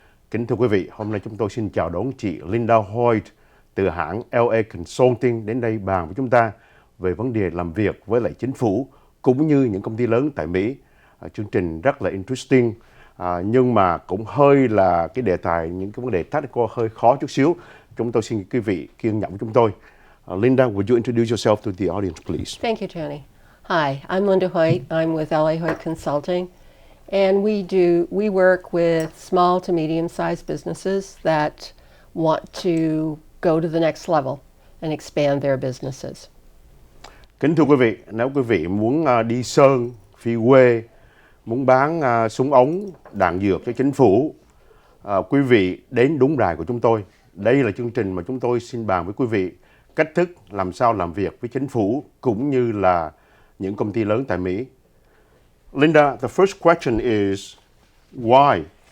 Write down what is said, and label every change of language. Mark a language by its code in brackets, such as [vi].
[vi] Kính thưa quý vị, hôm nay chúng tôi xin chào đón chị Linda Hoyt từ hãng LA Consulting đến đây bàn với chúng ta về vấn đề làm việc với lại chính phủ cũng như những công ty lớn tại Mỹ. Chương trình rất là interesting, nhưng mà cũng hơi là cái đề tài, những cái vấn đề technical hơi khó chút xíu. Chúng tôi xin quý vị kiên nhẫn với chúng tôi. [en] Linda, would you introduce yourself to the audience, please? Thank you, Tony. Hi, I'm Linda Hoyt. I'm with LA Hoyt Consulting, and we work with small to medium-sized businesses that want to go to the next level and expand their businesses. [vi] Kính thưa quý vị, nếu quý vị muốn đi sơn, phi quê, muốn bán súng ống, đạn dược cho chính phủ, quý vị đến đúng đài của chúng tôi. Đây là chương trình mà chúng tôi xin bàn với quý vị cách thức làm sao làm việc với chính phủ cũng như là những công ty lớn tại Mỹ. [en] Linda, the first question is why?